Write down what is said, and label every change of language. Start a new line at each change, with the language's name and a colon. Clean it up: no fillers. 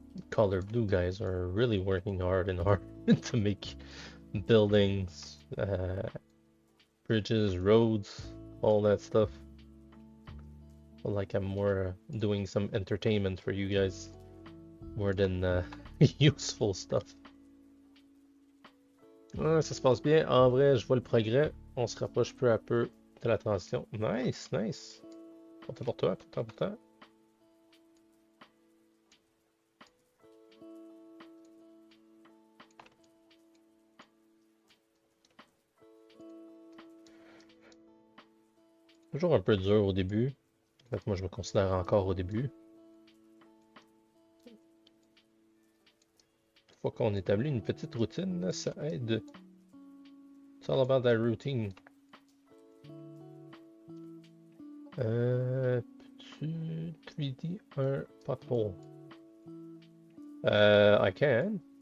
English: Color blue guys are really working hard and hard to make buildings, bridges, roads, all that stuff. Like I'm more doing some entertainment for you guys more than useful stuff.
French: Ça se passe bien. En vrai, je vois le progrès. On se rapproche peu à peu de la transition. Nice, nice. Content pour toi, content pour toi. Toujours un peu dur au début. En fait, moi, je me considère encore au début. Une fois qu'on établit une petite routine, ça aide.
English: It's all about that routine.
French: Peux-tu 3D un pothole?
English: I can.